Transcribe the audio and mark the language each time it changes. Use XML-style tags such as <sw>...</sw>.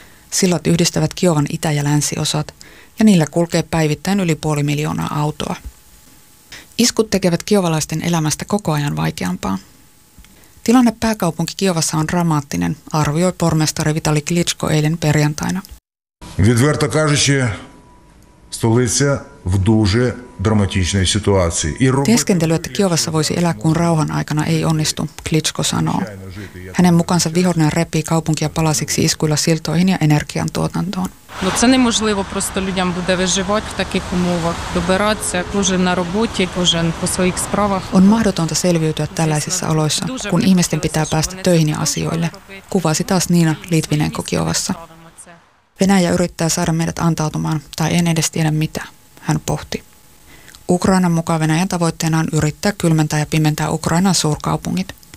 <fi>Sillat yhdistävät Kiovan itä- ja länsiosat, ja niillä kulkee päivittäin yli 500 000 autoa. Iskut tekevät kiovalaisten elämästä koko ajan vaikeampaa. Tilanne pääkaupunki Kiovassa on dramaattinen, arvioi pormestari Vitali Klitschko eilen perjantaina.</fi> <uk>Відверто кажучи, столиця в дуже драматичній ситуації. І</uk> <fi>Teeskentely, että Kiovassa voisi elää kuin rauhan aikana, ei onnistu, Klitschko sanoo. Hänen mukaansa vihollinen repii kaupunkia palasiksi iskuilla siltoihin ja energian tuotantoon.</fi> <uk>Ну це неможливо просто людям буде виживати в таких умовах, добиратися кожен на роботі, кожен по своїх справах.</uk> <fi>On mahdotonta selviytyä tällaisissa oloissa, kun ihmisten pitää päästä töihin ja asioille, kuvasi taas Niina Litvinenko Kiovassa. Venäjä yrittää saada meidät antautumaan, tai en edes tiedä mitä, hän pohti. Ukrainan mukaan Venäjän tavoitteena on yrittää kylmentää ja pimentää Ukrainan suurkaupungit.</fi>